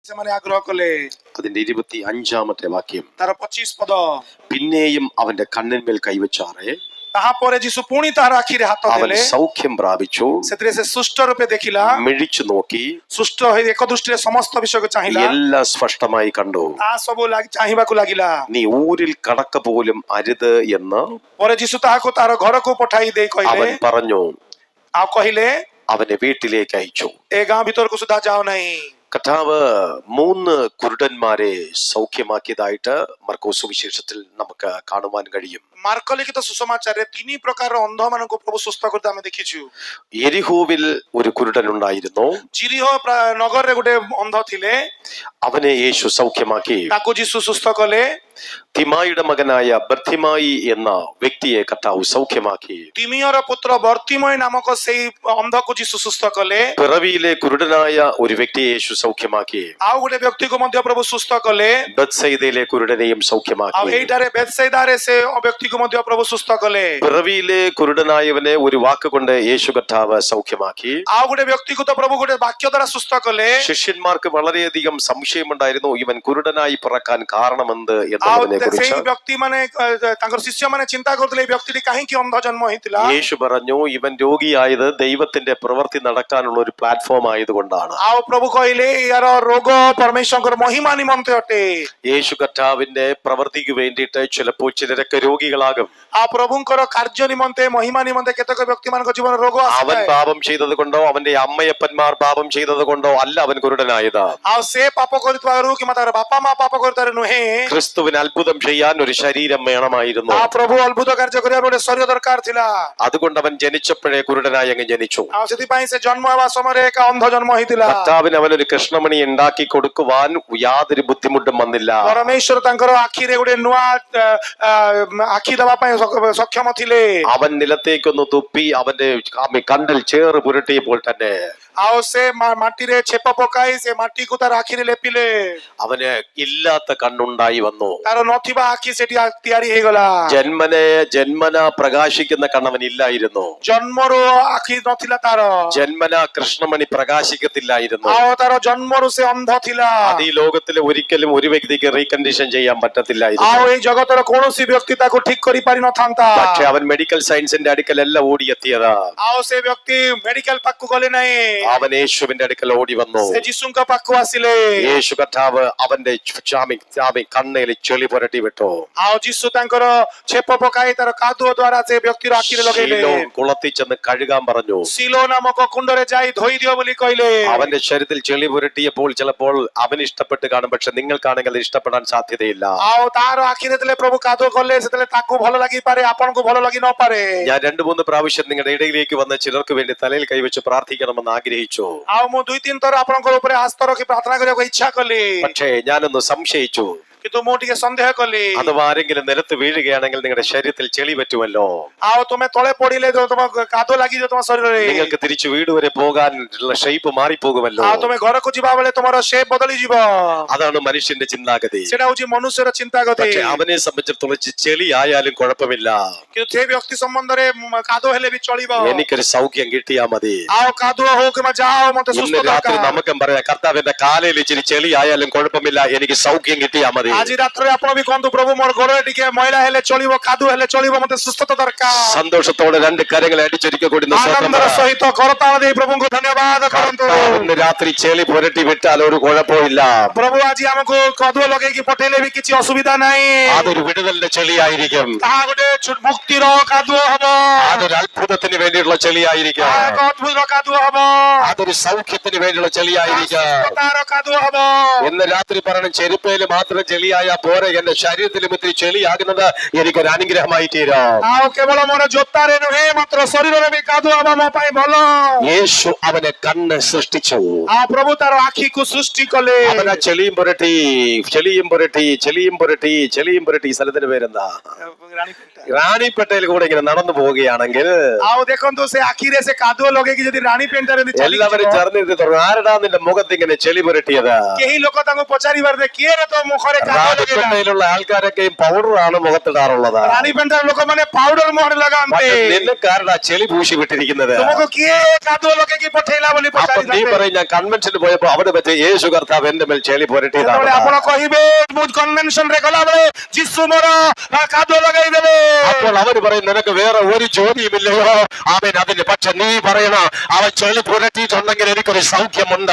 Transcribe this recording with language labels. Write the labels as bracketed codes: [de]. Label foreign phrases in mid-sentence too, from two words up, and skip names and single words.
[or] ସେମାନେ ଆଗ୍ରହ କଲେ। [ml] അതിന്റെ 25-ാമത്തെ വാക്യം. [or] ତାର 25 ପଦ. [ml] പിന്നെയും അവന്റെ കണ്ണിന്മേൽ കൈവച്ചാറേ [or] ତାହାପରେ ଯୀଶୁ ପୁଣି ତାହାର ଆଖିରେ ହାତ [ml] അവൻ [or] ଦେଲେ, [ml] സൗഖ്യം പ്രാപിച്ചു. [or] ସେଥିରେ ସେ ସୁଷ୍ଟ ରୂପେ ଦେଖିଲା, [ml] മിഴിച്ചു നോക്കി, [or] ସୁଷ୍ଟ ହୋଇ ଏକ ଦୃଷ୍ଟିରେ ସମସ୍ତ ବିଷୟକୁ ଚାହିଁଲା, [ml] എല്ലാം സ്പഷ്ടമായി കണ്ടു. [or] ତାହା ସବୁ ଚାହିଁବାକୁ ଲାଗିଲା. [ml] നീ ഊരിൽ കടക്ക പോലും അരുത് എന്ന് [or] ପରେ ଯୀଶୁ ତାହାକୁ ତାର ଘରକୁ ପଠାଇ ଦେଇ [ml] അവൻ [or] କହିଲେ, [ml] പറഞ്ഞു. [or] ଆଉ କହିଲେ, [ml] അവനെ വീട്ടിലേക്ക് അയച്ചു. [or] ଏ ଗାଁ ଭିତରକୁ ସୁଦ୍ଧା ଯାଅ ନାହିଁ. [ml] കർത്താവ് 3 കുരുടന്മാരെ സൗഖ്യമാക്കിയതായിട്ട് മർക്കോസ് സുവിശേഷത്തിൽ നമുക്ക് കാണുവാൻ കഴിയും. [or] ମାର୍କ ଲିଖିତ ସୁସମାଚାରରେ 3 ପ୍ରକାରର ଅନ୍ଧ ମାନଙ୍କୁ ପ୍ରଭୁ ସୁସ୍ଥ କରିତେ ଆମେ ଦେଖିଛୁ. [ml] യെരിഹോവിൽ ഒരു കുരുടൻ ഉണ്ടായിരുന്നു. [or] ଜିରିହ ନଗରରେ ଗୋଟେ ଅନ୍ଧ ଥିଲେ, [ml] അവനെ യേശു സൗഖ്യമാക്കി. [or] ତାକୁ ଯୀଶୁ ସୁସ୍ଥ କଲେ. [ml] തിമായിയുടെ മകനായ ബർത്തിമായി എന്ന വ്യക്തിയെ കർത്താവ് സൗഖ്യമാക്കി. [or] ତିମିୟର ପୁତ୍ର ବର୍ତ୍ତିମୟ ନାମକ ସେଇ ଅନ୍ଧକୁ ଯୀଶୁ ସୁସ୍ଥ କଲେ. [ml] പിറവിയിലെ കുരുടനായ ഒരു വ്യക്തിയെ യേശു സൗഖ്യമാക്കി. [or] ଆଉ ଗୋଟେ ବ୍ୟକ୍ତିକୁ ମଧ୍ୟ ପ୍ରଭୁ ସୁସ୍ଥ କଲେ. [ml] ബത്സയിദയിലെ കുരുടനെയും [or] ଆଉ [ml] സൗഖ്യമാക്കി. [or] ଏଇଟାରେ ବେତ୍ସାଇଦାରେ ସେ ବ୍ୟକ୍ତିକୁ ମଧ୍ୟ ପ୍ରଭୁ ସୁସ୍ଥ କଲେ. [ml] പിറവിയിലെ കുരുടനായവനെ ഒരു വാക്കുകൊണ്ട് യേശു കർത്താവ് സൗഖ്യമാക്കി. [or] ଆଉ ଗୋଟେ ବ୍ୟକ୍ତିକୁ ତ ପ୍ରଭୁ ଗୋଟେ ବାକ୍ୟ ଦ୍ୱାରା ସୁସ୍ଥ କଲେ. [ml] ശിഷ്യന്മാർക്ക് വളരെയധികം സംശയമുണ്ടായിരുന്നു ഇവൻ കുരുടനായി പിറക്കാൻ കാരണമെന്ത് എന്നതിനെ [or] ସେଇ [ml] കുറിച്ച്. [or] ବ୍ୟକ୍ତି ମାନେ ତାଙ୍କର ଶିଷ୍ୟ ମାନେ ଚିନ୍ତା କରୁଥିଲେ, ଏଇ ବ୍ୟକ୍ତିଟି କାହିଁକି ଅନ୍ଧ ଜନ୍ମ ହେଇଥିଲା. [ml] യേശു പറഞ്ഞു ഇവൻ രോഗിയായത് ദൈവത്തിന്റെ പ്രവൃത്തി നടക്കാനുള്ള ഒരു പ്ലാറ്റ്ഫോം ആയതുകൊണ്ടാണ്. [or] ଆଉ ପ୍ରଭୁ କହିଲେ ୟାର ରୋଗ ପରମେଶ୍ୱରଙ୍କର ମହିମା ନିମନ୍ତେ ଅଟେ. [ml] യേശു കർത്താവിന്റെ പ്രവൃത്തിക്ക് വേണ്ടിയിട്ട് ചിലപ്പോൾ ചിലരൊക്കെ രോഗികളാകും. [or] ଆଉ ପ୍ରଭୁଙ୍କର କାର୍ଯ୍ୟ ନିମନ୍ତେ ମହିମା ନିମନ୍ତେ କେତେକ ବ୍ୟକ୍ତି ମାନଙ୍କ ଜୀବନ ରୋଗ [ml] അവൻ [or] ଆସିଥାଏ. [ml] പാപം ചെയ്തത് കൊണ്ടോ അവന്റെ അമ്മയപ്പന്മാർ പാപം ചെയ്തത് കൊണ്ടോ അല്ല അവൻ കുരുടനായത്. [or] ଆଉ ସେ ପାପ କରିଥିବାରୁ କିମ୍ବା ତାର ବାପା ମା ପାପ କରିଥିବାରୁ ନୁହେଁ. [ml] ക്രിസ്തുവിന് അത്ഭുതം ചെയ്യാൻ ഒരു ശരീരം വേണമായിരുന്നു. [or] ଆଉ ପ୍ରଭୁ ଅଦ୍ଭୁତ କାର୍ଯ୍ୟ କରିବା ଗୋଟେ ଶରୀର ଦରକାର ଥିଲା. [ml] അതുകൊണ്ട് അവൻ ജനിച്ചപ്പോഴേ കുരുടനായി അങ്ങ് ജനിച്ചു. [or] ଆଉ ସେଥିପାଇଁ ସେ ଜନ୍ମ ହେବା ସମୟରେ ଏକ ଅନ୍ଧ ଜନ୍ମ ହେଇଥିଲା. [ml] കർത്താവിന് അവനൊരു കൃഷ്ണമണി ഉണ്ടാക്കി കൊടുക്കുവാൻ യാതൊരു ബുദ്ധിമുട്ടും വന്നില്ല. [or] ପରମେଶ୍ୱର ତାଙ୍କର ଆଖିରେ ଗୋଟେ ନୂଆ ଆଖି ଦେବା ପାଇଁ ସକ୍ଷମ ଥିଲେ. [ml] അവൻ നിലത്തേക്കൊന്ന് തുപ്പി അവന്റെ കണ്ണിൽ ചേറ് പുരട്ടിയപ്പോൾ തന്നെ [or] ଆଉ ସେ ମାଟିରେ ଛେପ ପକାଇ ସେ ମାଟିକୁ ତାର ଆଖିରେ ଲେପିଲେ. [ml] അവന് ഇല്ലാത്ത കണ്ണുണ്ടായി വന്നു. [or] ତାର ନଥିବା ଆଖି ସେଠି ତିଆରି ହେଇଗଲା. [ml] ജന്മന പ്രകാശിക്കുന്ന കണ്ണവൻ ഇല്ലായിരുന്നു. [or] ଜନ୍ମରୁ ଆଖି ନଥିଲା ତାର. [ml] ജന്മന കൃഷ്ണമണി പ്രകാശിക്കത്തില്ലായിരുന്നു. [or] ଆଉ ତାର ଜନ୍ମରୁ ସେ ଅନ୍ଧ ଥିଲା. [ml] അത് ഈ ലോകത്തിൽ ഒരിക്കലും ഒരു വ്യക്തിക്ക് റീകണ്ടീഷൻ ചെയ്യാൻ പറ്റത്തില്ലായിരുന്നു. [or] ଆଉ ଏଇ ଜଗତର କୌଣସି ବ୍ୟକ୍ତି ତାକୁ ଠିକ କରିପାରି ନଥାନ୍ତା. [ml] പക്ഷെ അവൻ [en] medical science's [ml] അടുക്കലല്ല ഓടിയെത്തിയത്. [or] ଆଉ ସେ ବ୍ୟକ୍ତି ମେଡିକାଲ ପାଖକୁ ଗଲେ ନାହିଁ. [ml] അവൻ യേശുവിന്റെ അടുക്കൽ ഓടി വന്നു. [or] ସେ ଯୀଶୁଙ୍କ ପାଖକୁ ଆସିଲେ. [ml] യേശു കർത്താവ് അവന്റെ കണ്ണിൽ ചെളി പുരട്ടി വിട്ടു. [or] ଆଉ ଯୀଶୁ ତାଙ୍କର ଛେପ ପକାଇ ତାର କାଦୁଅ ଦ୍ୱାରା ସେ ବ୍ୟକ୍ତିର ଆଖିରେ ଲଗେଇଲେ. [ml] കുളത്തിൽ ചെന്ന് കഴുകാൻ പറഞ്ഞു. [or] ସିଲୋ ନାମକ କୁଣ୍ଡରେ ଯାଇ ଧୋଇ ଦିଅ ବୋଲି କହିଲେ. [ml] അവന്റെ ശരീരത്തിൽ ചെളി പുരട്ടിയപ്പോൾ ചിലപ്പോൾ അവന് ഇഷ്ടപ്പെട്ട് കാണും, പക്ഷെ നിങ്ങൾക്കാണെങ്കിൽ അത് ഇഷ്ടപ്പെടാൻ സാധ്യതയില്ല. [or] ଆଉ ତାର ଆଖିରେ ଯେତେବେଳେ ପ୍ରଭୁ କାଦୁଅ କଲେ ସେତେବେଳେ ତାକୁ ଭଲ ଲାଗିପାରେ, ଆପଣଙ୍କୁ ଭଲ ଲାଗି ନପାରେ. [ml] ഞാൻ 2-3 പ്രാവശ്യം നിങ്ങളുടെ ഇടയിലേക്ക് വന്ന് ചിലർക്ക് വേണ്ടി തലയിൽ കൈവച്ച് പ്രാർത്ഥിക്കണമെന്ന് ആഗ്രഹിച്ചു. [or] ଆଉ ମୁଁ 2-3 ଥର ଆପଣଙ୍କ ଉପରେ ହାତ ରଖି ପ୍ରାର୍ଥନା କରିବାକୁ ଇଚ୍ଛା କଲି. [ml] പക്ഷേ ഞാനൊന്ന് സംശയിച്ചു. [or] କିନ୍ତୁ ମୁଁ ଟିକେ ସନ୍ଦେହ କଲି. [ml] അഥവാ ആരെങ്കിലും നിലത്ത് വീഴുകയാണെങ്കിൽ നിങ്ങളുടെ ശരീരത്തിൽ ചെളി പറ്റുമല്ലോ. [or] ଆଉ ତୁମେ ତଳେ ପଡିଲେ ତମ କାଦୁଅ ଲାଗିଯିବ ତମ ଶରୀରରେ. [ml] നിങ്ങൾക്ക് തിരിച്ചു വീട് വരെ പോകാനുള്ള ഷേപ്പ് മാറിപ്പോകുമല്ലോ. [or] ଆଉ ତୁମେ ଘରକୁ ଯିବା ବେଳେ ତମର ସେପ୍ ବଦଳିଯିବ. [ml] അതാണ് മനുഷ്യന്റെ ചിന്താഗതി. [or] ସେଟା ହଉଛି ମନୁଷ୍ୟର ଚିନ୍ତାଗତି. [ml] പക്ഷെ അവനെ സംബന്ധിച്ചിടത്തോളം ചെളി ആയാലും കുഴപ്പമില്ല. [or] କିନ୍ତୁ ସେ ବ୍ୟକ୍ତି ସମ୍ବନ୍ଧରେ କାଦୁଅ ହେଲେ ବି ଚଳିବ. [ml] എനിക്കൊരു സൗഖ്യം കിട്ടിയാ മതി. [or] ଆଉ କାଦୁଅ ହଉ କିମ୍ବା ଯାହା ହଉ ମତେ ସୁସ୍ଥ [ml] ഇന്ന് രാത്രി [or] ଦରକାର. [ml] നമുക്കും പറയാം, കർത്താവിന്റെ കാലയിൽ ഇച്ചിരി ചെളി ആയാലും കുഴപ്പമില്ല, എനിക്ക് സൗഖ്യം കിട്ടിയാ മതി. [or] ଆଜି ରାତ୍ରରେ ଆପଣ ବି କହନ୍ତୁ, ପ୍ରଭୁ ମୋର ଗୋଡରେ ଟିକେ ମଇଳା ହେଲେ ଚଳିବ, କାଦୁଅ ହେଲେ ଚଳିବ, ମତେ ସୁସ୍ଥତା ଦରକାର. [ml] സന്തോഷത്തോടെ 2 കരങ്ങളെ അടിച്ചൊരിക്കൽ കൂടി [or] ଆନନ୍ଦର ସହିତ କରତାଳ ଦେଇ ପ୍ରଭୁଙ୍କୁ ଧନ୍ୟବାଦ କରନ୍ତୁ. [ml] ഇന്ന് ରାത്രി ചെളി പുരട്ടി വിട്ടാൽ ഒരു കുഴപ്പമില്ല. [or] ପ୍ରଭୁ ଆଜି ଆମକୁ କାଦୁଅ ଲଗେଇକି ପଠେଇଲେ ବି କିଛି ଅସୁବିଧା ନାହିଁ. [ml] അതൊരു വിടുതലിന്റെ ചെളിയായിരിക്കും. [or] ତାହା ଗୋଟେ ମୁକ୍ତିର କାଦୁଅ ହବ. [ml] അതൊരു അത്ഭുതത്തിന് വേണ്ടിയുള്ള ചെളിയായിരിക്കും. [or] ଏକ ଅଦ୍ଭୁତ କାଦୁଅ ହବ. [ml] അതൊരു സൗഖ്യത്തിന് വേണ്ടിയുള്ള ചെളിയായിരിക്കും. [or] ତାର କାଦୁଅ ହବ. [ml] ഇന്ന് രാത്രി പറയണം, ചെരുപ്പയിൽ മാത്രം ചെളിയായ പോരെ, എന്റെ ശരീരത്തിലും ഇത്തിരി ചെളിയാകുന്നത് എനിക്കൊരു അനുഗ്രഹമായി തീരും. [or] ଆଉ କେବଳ ମୋର ଜୋତାରେ ନୁହେଁ, ମାତ୍ର ଶରୀରରେ ବି କାଦୁଅ ହବ ମୋ ପାଇଁ ଭଲ. [ml] യേശു അവനെ കണ്ണ് സൃഷ്ടിച്ചു. [or] ଆଉ ପ୍ରଭୁ ତାର ଆଖିକୁ ସୃଷ୍ଟି କଲେ. [ml] അവനെ ചെളിയും പുരട്ടി. ഈ സ്ഥലത്തിന്റെ പേരെന്താ? റാണിപ്പേട്ടയിൽ കൂടെ ഇങ്ങനെ നടന്നു പോവുകയാണെങ്കിൽ [or] ଆଉ ଦେଖନ୍ତୁ ସେ ଆଖିରେ ସେ କାଦୁଅ ଲଗେଇକି ଯଦି ରାଣୀ ପେଣ୍ଟାରେ ଯଦି ଚାଲିକି [ml] എല്ലാവരും [or] ଯିବ, [ml] ചേർന്നിരുന്ന് തുടങ്ങും, ആരടാ നിന്റെ മുഖത്ത് ഇങ്ങനെ ചെളി പുരട്ടിയത്? [or] କେହି ଲୋକ ତାଙ୍କୁ ପଚାରିବାର କିଏ ରେ ତୋ ମୁଖରେ କାଦୁଅ ଲଗେଇଲା? [ml] റാണിപ്പേട്ടയിലുള്ള ആൾക്കാരൊക്കെയും പൗഡറാണ് മുഖത്തിടാറുള്ളത്. [or] ରାଣୀ ପେଣ୍ଟାର ଲୋକମାନେ ପାଉଡର ମୁହଁରେ ଲଗାନ୍ତି। [ml] നിനക്കാരടാ ചെളി പൂശി വിട്ടിരിക്കുന്നത്? [or] ତୁମକୁ କିଏ କାଦୁଅ ଲଗେଇକି ପଠେଇଲା ବୋଲି [ml] അപ്പൊ നീ [or] ପଚାରିଥାନ୍ତି। [ml] പറയും, ഞാൻ കൺവെൻഷന് പോയപ്പോ അവിടെ വെച്ച് യേശു കർത്താവ് എന്റെ മേൽ ചെളി [or] ଯେତେବେଳେ [ml] പുരട്ടിയതാണ്. [or] ଆପଣ କହିବେ ମୁଁ କନଭେନସନ ରେ ଗଲାବେଳେ ଯୀଶୁ ମୋର କାଦୁଅ ଲଗେଇଦେବେ, [ml] അപ്പോൾ അവര് പറയും, നിനക്ക് വേറെ ഒരു ജോലിയുമില്ലയോ? അവൻ അതിന്, പക്ഷെ നീ പറയണം, അവൻ ചെളി പുരട്ടിയിട്ടുണ്ടെങ്കിൽ എനിക്കൊരു സൗഖ്യമുണ്ട്.